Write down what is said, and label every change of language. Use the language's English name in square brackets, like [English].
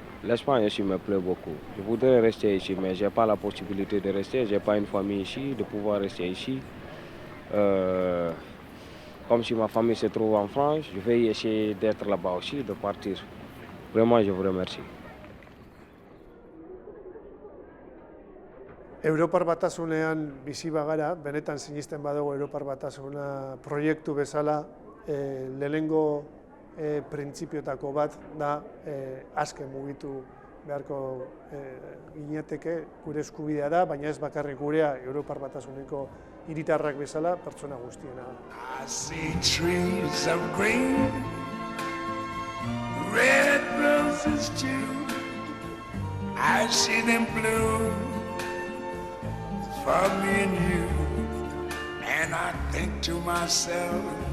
[French] L'Espagne aussi me plaît beaucoup. Je voudrais rester ici, mais je n'ai pas la possibilité de rester. Je n'ai pas une famille ici, de pouvoir rester ici. Comme si ma famille se trouve en France, je vais essayer d'être là-bas aussi, de partir. Vraiment, je vous remercie. [Basque] Europar Batasunean bizi bagara, benetan sinisten badugu Europar Batasuna proiektu bezala, lehenengo printzipioetako bat da aske mugitu beharko ginateke, gure eskubidea da, baina ez bakarrik gurea Europar Batasuneko hiritarrak bezala pertsona guztiena. [English] I see trees of green, red roses too. I see them bloom for me and you, and I think to myself,